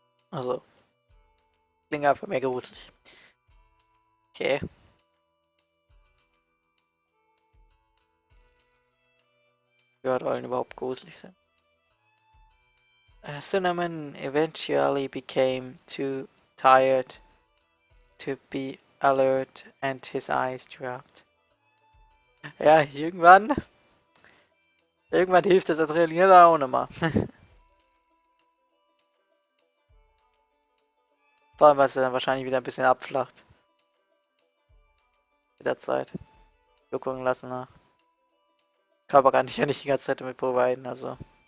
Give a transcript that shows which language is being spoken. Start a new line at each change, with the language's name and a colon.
German: Also, klingt einfach mehr gruselig. Okay. Wie weit Eulen überhaupt gruselig sind.
English: Cinnamon eventually became too tired to be alert and his eyes dropped.
German: Ja, irgendwann hilft das Adrenalin auch nochmal. Vor allem, weil es dann wahrscheinlich wieder ein bisschen abflacht. Mit der Zeit. Wirkungen lassen nach. Körper kann ich ja nicht die ganze Zeit damit providen, also.